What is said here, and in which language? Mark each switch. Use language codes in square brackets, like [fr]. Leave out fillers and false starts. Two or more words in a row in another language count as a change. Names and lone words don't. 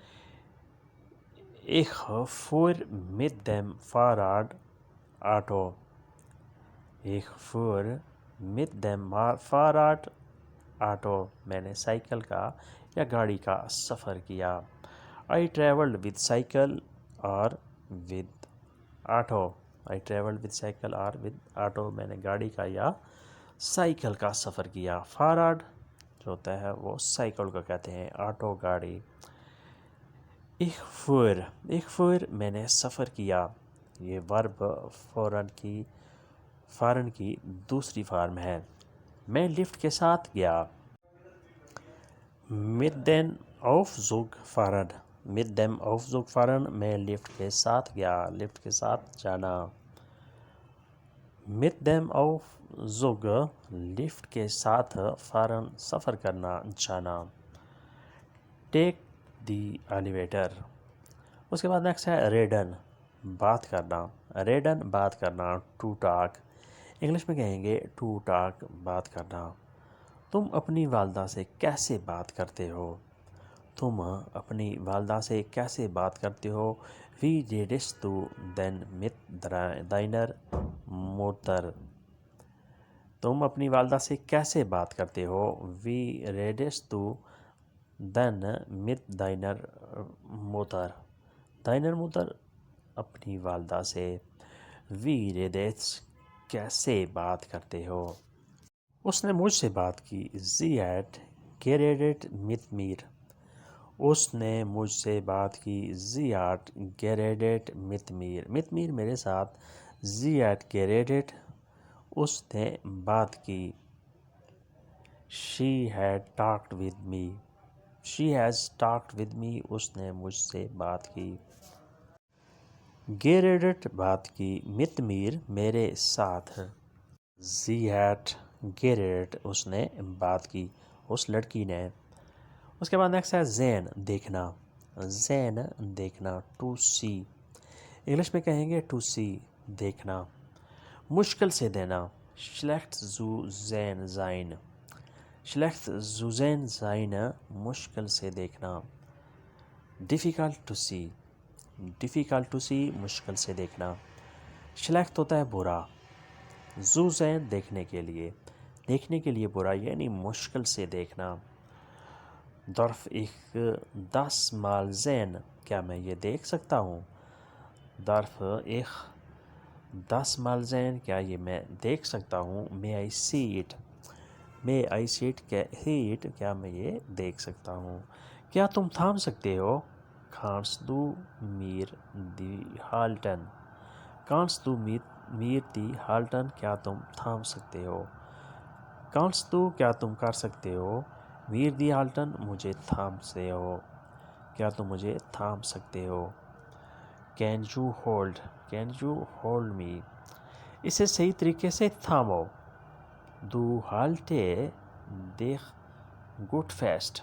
[de] Ich fuhr mit dem Fahrrad Auto۔ Ich fuhr mit dem Fahrrad Auto۔ [ur] میں نے سائیکل کا یا گاڑی کا سفر کیا۔ [en] I traveled with cycle or with auto۔ I traveled with cycle or with auto۔ [ur] میں نے گاڑی کا یا سائیکل کا سفر کیا۔ فارڈ جو ہوتا ہے وہ سائیکل کو کہتے ہیں، آٹو گاڑی۔ [de] Ich fuhr۔ Ich fuhr [ur] میں نے سفر کیا۔ یہ ورب فارن کی دوسری فارم ہے۔ میں لفٹ کے ساتھ گیا۔ [de] mit den aufzug fahren, [ur] mit dem Aufzug fahren میں لفٹ کے ساتھ گیا، لفٹ کے ساتھ جانا. [de] mit dem Aufzug [ur] لفٹ کے ساتھ fahren سفر کرنا جانا. [en] take the elevator. [ur] اس کے بعد نیکسٹ ہے ریڈن بات کرنا، ریڈن بات کرنا [en] to talk, [ur] انگلش میں کہیں گے [en] to talk [ur] بات کرنا. تم اپنی والدہ سے کیسے بات کرتے ہو؟ تم اپنی والدہ سے کیسے بات کرتے ہو؟ [de] Wie redest du denn mit deiner Mutter? [ur] تم اپنی والدہ سے کیسے بات کرتے ہو؟ [de] Wie redest du denn mit deiner Mutter? deiner Mutter [ur] اپنی والدہ سے. [de] Wie redest [ur] کیسے بات کرتے ہو؟ اس نے مجھ سے بات کی. [de] Sie hat geredet mit mir. [ur] اس نے مجھ سے بات کی. [de] Sie hat geredet mit mir. [ur] mit mir میرے ساتھ. [de] Sie hat geredet [ur] اس نے بات کی. [en] She had talked with me. She has talked with me [ur] اس نے مجھ سے بات کی. geredet بات کی. [de] mit mir [ur] میرے ساتھ. [de] Sie had geredet [ur] اس نے بات کی، اس لڑکی نے. اس کے بعد نیکسٹ ہے زین دیکھنا، زین دیکھنا [en] to see, [ur] انگلش میں کہیں گے [en] to see [ur] دیکھنا. مشکل سے دینا [de] schlecht zu sein. schlecht zu sein [ur] مشکل سے دیکھنا. [en] difficult to see. difficult to see [ur] مشکل سے دیکھنا. schlecht ہوتا ہے برا، [de] zu sein [ur] دیکھنے کے لیے، دیکھنے کے لیے برا یعنی مشکل سے دیکھنا. [de] darf ich das mal sehen [ur] کیا میں یہ دیکھ سکتا ہوں؟ [de] darf ich das mal sehen [ur] کیا یہ میں دیکھ سکتا ہوں؟ [en] may I see it. may I see it [ur] کیا میں یہ دیکھ سکتا ہوں؟ کیا تم تھام سکتے ہو؟ [de] kannst du mir die halten. kannst du mir die halten [ur] کیا تم تھام سکتے ہو؟ [de] kannst du [ur] کیا تم کر سکتے ہو؟ [de] mir die halten [ur] مجھے تھام سکتے ہو، کیا تم مجھے تھام سکتے ہو؟ [en] can you hold me. [ur] اسے صحیح طریقے سے تھامو. [de] du halte dich gut fest.